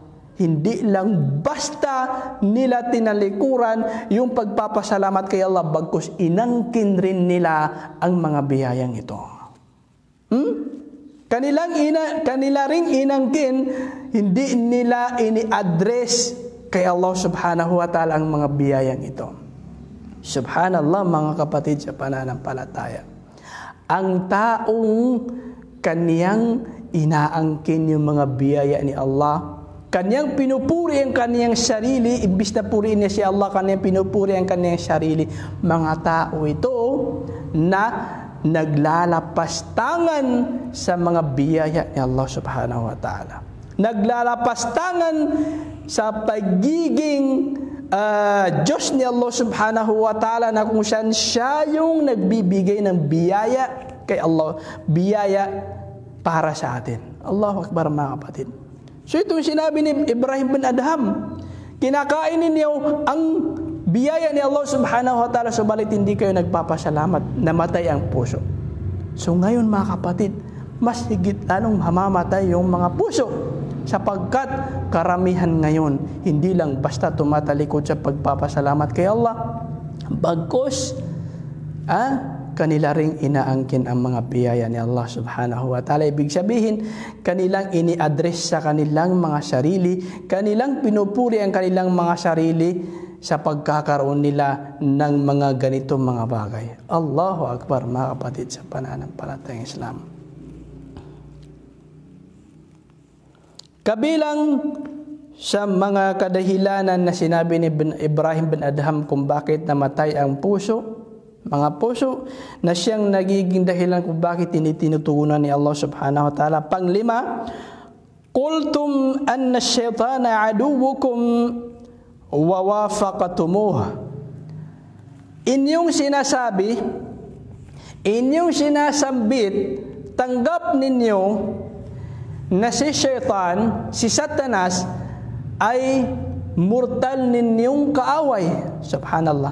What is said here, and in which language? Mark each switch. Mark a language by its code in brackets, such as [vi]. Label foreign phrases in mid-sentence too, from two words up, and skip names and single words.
[tl] Hindi lang basta nila tinalikuran yung pagpapasalamat kay Allah, bagkus inangkin rin nila ang mga biyayang ito. Kanila ring inangkin, hindi nila ini-address kay Allah [ar] سبحانه وتعالى [tl] ang mga biyayang ito. Subhanallah mga kapatid sa pananampalataya. Ang taong kaniyang inaangkin yung mga biyaya ni Allah, kanyang pinupuri ang kanyang sarili, imbis na purihin niya si Allah, kanyang pinupuri ang kanyang sarili. Mga tao ito na naglalapastangan sa mga biyaya ni Allah [ar] سبحانه وتعالى. [tl] Naglalapastangan sa pagiging Diyos ni Allah [ar] سبحانه وتعالى, [tl] na kung saan siya yung nagbibigay ng biyaya kay Allah, biyaya para sa atin. [ar] الله أكبر [tl] mga kapatid. So itong sinabi ni Ibrahim bin Adham, kinakain ninyo ang biyaya ni Allah [ar] سبحانه وتعالى, [tl] subalit hindi kayo nagpapasalamat, namatay ang puso. So ngayon mga kapatid, mas higit lalong mamamatay yung mga puso, sapagkat karamihan ngayon hindi lang basta tumatalikod sa pagpapasalamat kay Allah, bagkus kanila ring inaangkin ang mga biyaya ni Allah [ar] سبحانه وتعالى. [tl] Ibig sabihin, kanilang ini-address sa kanilang mga sarili, kanilang pinupuri ang kanilang mga sarili sa pagkakaroon nila ng mga ganitong mga bagay. [ar] الله أكبر [tl] mga kapatid sa pananampalatayang Islam. Kabilang sa mga kadahilanan na sinabi ni Ibrahim bin Adham kung bakit namatay ang puso, mga puso na siyang nagiging dahilan kung bakit tinitugunan ni Allah [ar] سبحانه وتعالى. Panglima, قلتم أن الشيطان عدوكم ووافقتموه. Inyong sinasabi, inyong sinasambit, tanggap ninyo na si syaitan, si Satanas ay mortal ninyong kaaway. Subhanallah.